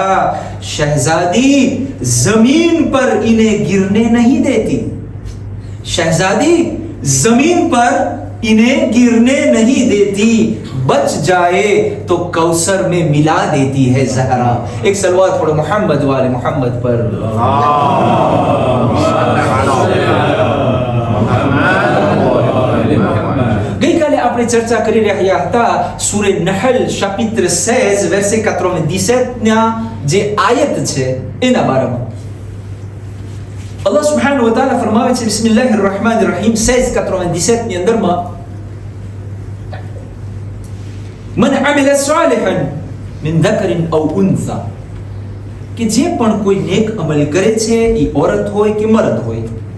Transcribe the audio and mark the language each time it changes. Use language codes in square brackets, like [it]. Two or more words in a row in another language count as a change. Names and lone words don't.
[ur] شہزادی زمین پر انہیں گرنے نہیں دیتی، شہزادی زمین پر انہیں گرنے نہیں دیتی، بچ جائے تو کوثر میں ملا دیتی ہے زہرا. ایک صلوات پڑھو محمد وآل محمد پر. [gu] ગઈકાલે આપણે ચર્ચા કરી રહ્યા હતા સૂરે નહલ [fr] chapitre 16 verset 97 [gu] ના જે આયત છે એના બારામાં. [ar] الله سبحانه و تعالى [gu] ફરમાવે છે [ar] بسم الله الرحمن الرحيم [gu] 16:97 ની અંદરમાં [ar] من عمل صالحا من ذكر أو أنثى, [gu] કે જે પણ કોઈ નેક અમલ કરે છે એ औरत હોય કે મર્દ હોય,